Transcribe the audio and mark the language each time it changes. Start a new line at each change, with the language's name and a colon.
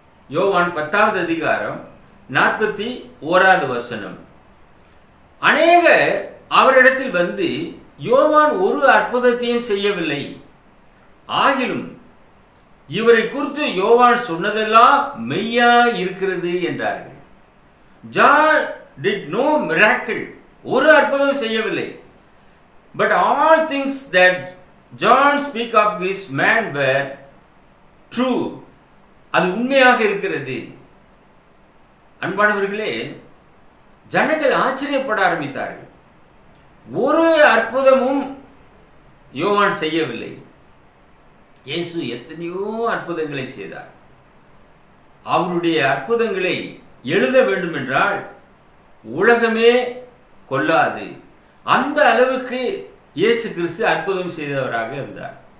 Tamil: யோவான் 10வது அதிகாரம் 41வது வசனம். அநேகர் அவரிடத்தில் வந்து, யோவான் ஒரு அற்புதத்தையும் செய்யவில்லை, ஆகிலும் இவரை குறித்து யோவான் சொன்னதெல்லாம் மெய்யா இருக்கிறது என்றார்கள்.
English: John did no miracle,
Tamil: ஒரு அற்புதம் செய்யவில்லை.
English: But all things that John speak of this man were true,
Tamil: அது உண்மையாக இருக்கிறது. அன்பானவர்களே, ஜனங்கள் ஆச்சரியப்பட ஆரம்பித்தார்கள். ஒரு அற்புதமும் யோவான் செய்யவில்லை. இயேசு எத்தனையோ அற்புதங்களை செய்தார். அவருடைய அற்புதங்களை எழுத வேண்டும் என்றால் உலகமே கொள்ளாது, அந்த அளவுக்கு இயேசு கிறிஸ்து அற்புதம் செய்தவராக இருந்தார்.